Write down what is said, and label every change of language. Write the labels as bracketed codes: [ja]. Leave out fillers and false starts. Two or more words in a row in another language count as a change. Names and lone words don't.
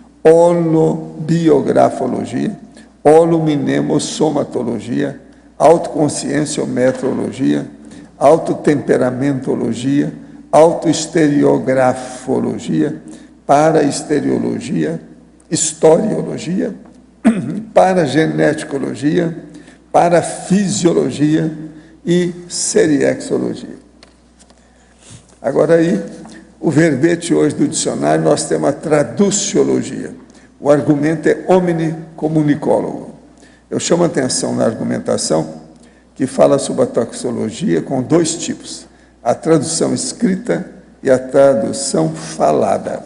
[pt] holobiografologia, holominemosomatologia, autoconscienciometrologia, autotemperamentologia, autoestereografologia, paraestereologia, historiologia, parageneticologia, parafisiologia e seriexologia. Agora aí, o verbete hoje do dicionário, nós temos a traduciologia. O argumento é omni comunicólogo. Eu chamo a atenção na argumentação que fala sobre a toxicologia com dois tipos, a tradução escrita e a tradução falada.